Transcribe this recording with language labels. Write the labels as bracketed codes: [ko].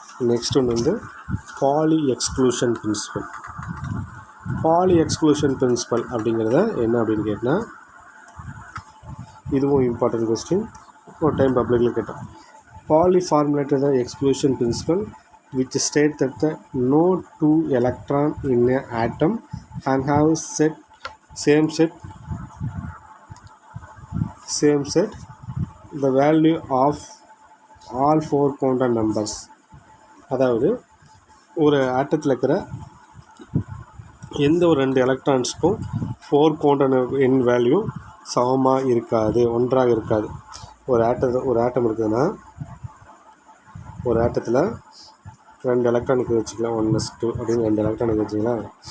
[ta] Next ஒன்று வந்து poly exclusion principal. Poly exclusion principal அப்படிங்கிறத என்ன அப்படின்னு கேட்டால், இதுவும் இம்பார்ட்டன்ட் கொஸ்டின், ஒரு டைம் பப்ளிக்கில் கேட்டோம். [en] Pauli formulated the exclusion principle which state that the no two electron in an atom can have same set the value of all four quantum numbers. [ta] அதாவது ஒரு ஆட்டத்தில் இருக்கிற எந்த ஒரு 2 எலக்ட்ரான்ஸுக்கும் 4 குவாண்டம் எண் வேல்யூ சமமாக இருக்காது, ஒன்றாக இருக்காது. ஒரு ஆட்டம் இருக்குதுன்னா ஒரு ஆட்டத்தில் 2 எலக்ட்ரானுக்கு வச்சுக்கலாம், 1s2 அப்படின்னு 2 எலக்ட்ரானுக்கு வச்சுக்கலாம்.